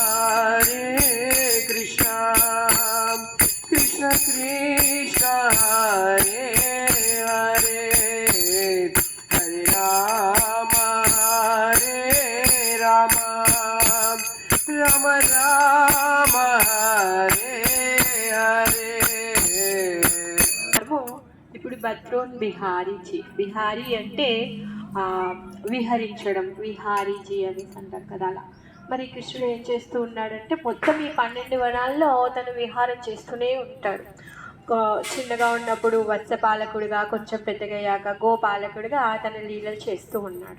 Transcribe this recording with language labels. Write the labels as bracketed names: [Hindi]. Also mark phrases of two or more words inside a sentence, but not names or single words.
[Hindi] कृष्णा कृष्णा कृष्णा हरे हरे, हरे राम राम, राम राम हरे हरे। [Telugu] ఇప్పుడు బత్రోన్ బిహారీజీ, బిహారీ అంటే విహరించడం, విహారీజీ అని అంటారు కదా అలా. మరి కృష్ణుడు ఏం చేస్తూ ఉన్నాడంటే మొత్తం ఈ 12 వనాల్లో తను విహారం చేస్తూనే ఉంటాడు. చిన్నగా ఉన్నప్పుడు వత్సపాలకుడిగా, కొంచెం పెద్దగయ్యాక గోపాలకుడిగా తన లీలలు చేస్తూ ఉన్నాడు.